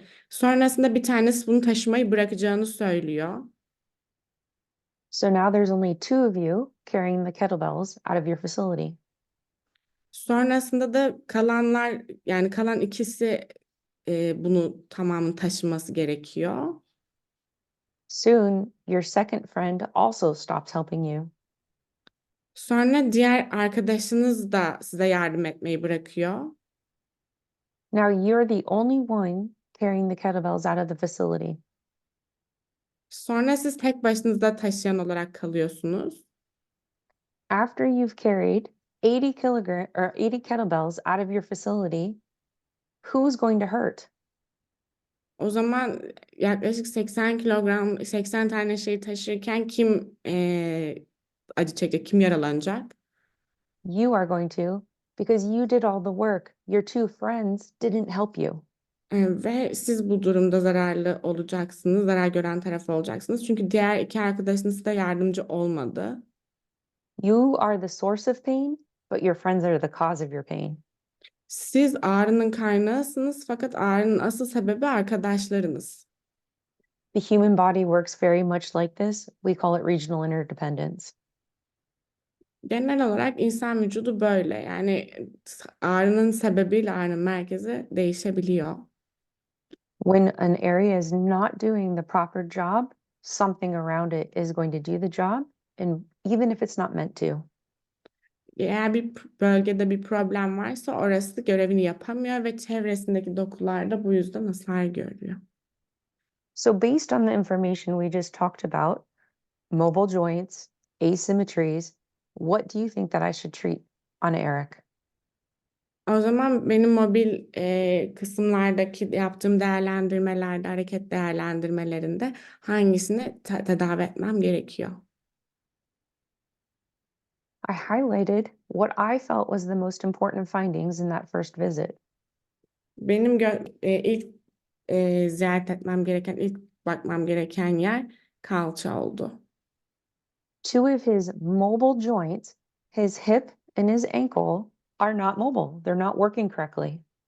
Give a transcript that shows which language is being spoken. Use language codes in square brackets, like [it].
[tr] Sonrasında bir tanesi bunu taşımayı bırakacağını söylüyor. [en] So now there's only two of you carrying the kettlebells out of your facility. [tr] Sonrasında da kalan ikisi bunu tamamını taşıması gerekiyor. [en] Soon, your second friend also stops helping you. [tr] Sonra diğer arkadaşınız da size yardım etmeyi bırakıyor. [en] Now you're the only one carrying the kettlebells out of the facility. [tr] Sonra siz tek başınıza taşıyan olarak kalıyorsunuz. [en] After you've carried 80 kettlebells out of your facility, who's going to hurt? [tr] O zaman yaklaşık 80 tane şey taşırken kim acı çekecek, kim yaralanacak? [en] You are going to, because you did all the work. Your two friends didn't help you. [tr] Ve siz bu durumda zararlı olacaksınız, zarar gören taraf olacaksınız. Çünkü diğer iki arkadaşınız da yardımcı olmadı. [en] You are the source of pain, but your friends are the cause of your pain. [tr] Siz ağrının kaynağısınız fakat ağrının asıl sebebi arkadaşlarınız. [en] The human body works very much like this. We call it regional interdependence. [tr] Genel olarak insan vücudu böyle. Yani ağrının sebebiyle ağrının merkezi değişebiliyor. [en] When an area is not doing the proper job, something around it is going to do the job, and even if it's not meant to. [tr] Eğer bir bölgede bir problem varsa orası görevini yapamıyor ve çevresindeki dokular da bu yüzden hasar görüyor. [en] So based on the information we just talked about, mobile joints, asymmetries, what do you think that I should treat on Eric? [tr] O zaman benim mobil kısımlardaki yaptığım değerlendirmelerde, hareket değerlendirmelerinde hangisini tedavi etmem gerekiyor? [en] I highlighted what I felt was the most important findings in that first visit. [tr] Benim ilk ziyaret etmem gereken, ilk bakmam gereken yer kalça oldu. [en] Two of his mobile joints, his hip and his ankle, are not mobile. They're not working correctly.